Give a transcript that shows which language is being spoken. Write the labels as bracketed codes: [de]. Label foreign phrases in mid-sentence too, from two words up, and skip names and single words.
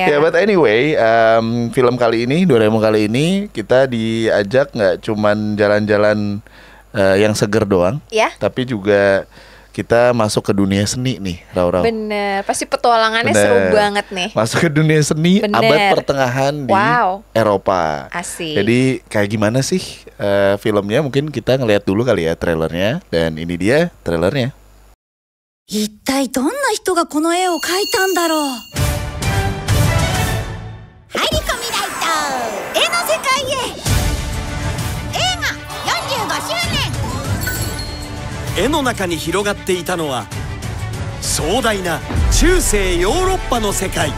[id] Ya, [en] but anyway, [id] film kali ini, Doraemon kali ini kita diajak nggak cuman jalan-jalan yang seger doang, tapi juga kita masuk ke dunia seni nih, Raw. Bener, pasti petualangannya seru banget nih. Masuk ke dunia seni abad pertengahan di Eropa. Asik. Jadi kayak gimana sih filmnya? Mungkin kita ngeliat dulu kali ya trailernya. Dan ini dia trailernya. [ja] 一体どんな人がこの絵を描いたんだろう。入り込みライト、絵の世界へ。映画45周年。絵の中に広がっていたのは壮大な中世ヨーロッパの世界。